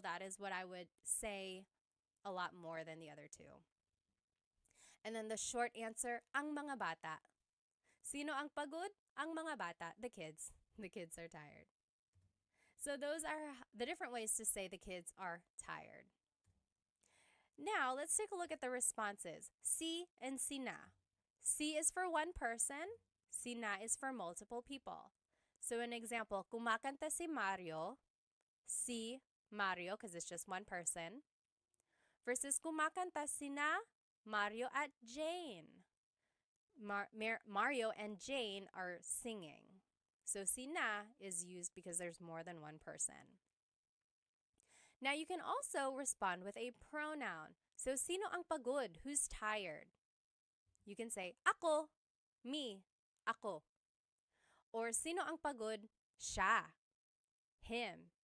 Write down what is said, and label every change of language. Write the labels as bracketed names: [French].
[English] That is what I would say a lot more than the other two. And then the short answer, [Filipino] ang mga bata. Sino ang pagod? Ang mga bata, [English] the kids. The kids are tired. So those are the different ways to say the kids are tired. Now, let's take a look at the responses. Si and sina. Si is for one person. Sina is for multiple people. So an example, [Filipino] kumakanta si Mario. Si Mario, [English] because it's just one person. [Filipino] Versus kumakanta sina Mario at Jane. [English] Mario and Jane are singing. So sina is used because there's more than one person. Now you can also respond with a pronoun. So [Filipino] sino ang pagod? [English] Who's tired? You can say ako, me, ako. Or sino ang pagod? Siya, him,